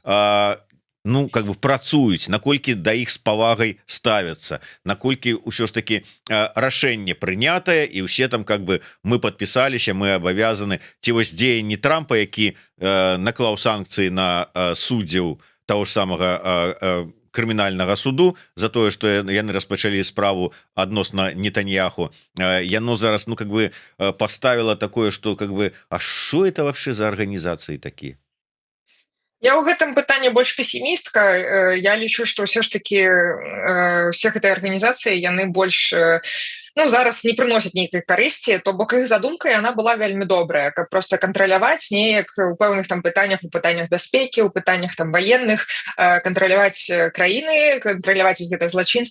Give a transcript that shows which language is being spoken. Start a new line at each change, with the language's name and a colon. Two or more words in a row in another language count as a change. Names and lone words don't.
Belarusian: ну
Russian: как бы
Belarusian: працуюць, наколькі да іх з павагай ставяцца, наколькі ўсё ж таки рашэнне прынятае і ўсе там
Russian: как бы
Belarusian: мы подпісаліся, мы абавязаны, ці вось дзеянні Трампа, які наклаў санкцыі на суддзяў того ж самага крымінальнага суду за тое, што яны распачалі справу адносна Нетаньяху, яно зараз ну
Russian: как бы
Belarusian: поставіла такое,
Russian: что как бы а что это вообще за
Belarusian: арганізацыі такія? Я ў гэтым пытанні больш песімістка. Я лічу, што ўсё ж такі усе гэтыя арганізацыі яны больш ну, зараз не прыносяць нейкай карысці, то бок іх задумка яна была вельмі добрая, каб просто кантраляваць неяк у пэўных там пытаннях, у пытаннях бяспекі, у пытаннях там ваенных, кантраляваць краіны, кантраляваць гэтае злачынства